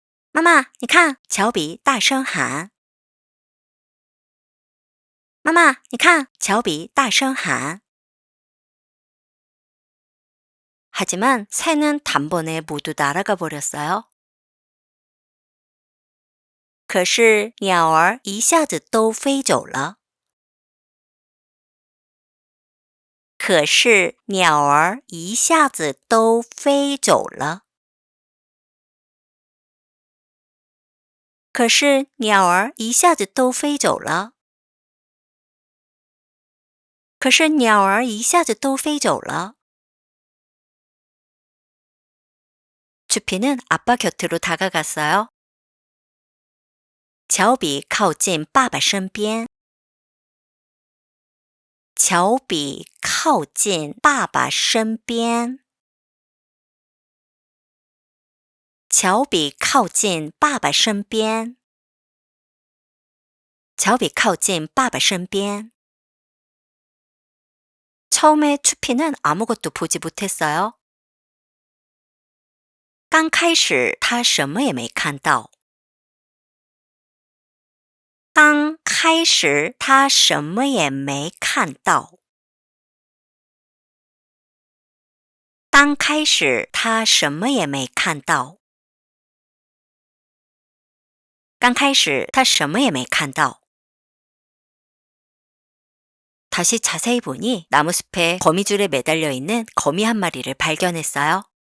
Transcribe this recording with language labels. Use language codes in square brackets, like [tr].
[zh] 妈妈，你看，乔比大声喊。妈妈，你看，乔比大声喊。 [ko] 하지만 새는 단번에 모두 날아가 버렸어요. [zh] 可是鸟儿一下子都飞走了。可是鸟儿一下子都飞走了。可是鸟儿一下子都飞走了。可是鸟儿一下子都飞走了。 [ko] 주피는 아빠 곁으로 다가갔어요. [zh] 乔比靠近爸爸身边。乔比靠近爸爸身边。乔比靠近爸爸身边。乔比靠近爸爸身边。 [ko] 처음에 추피는 아무것도 보지 못했어요. [zh] 刚开始他什么也没看到。刚开始他什么也没看到。刚开始他什么也没看到。刚开始他什么也没看到。 [ko] 다시 자세히 보니 나무숲에 거미줄에 매달려 있는 거미 한 마리를 발견했어요.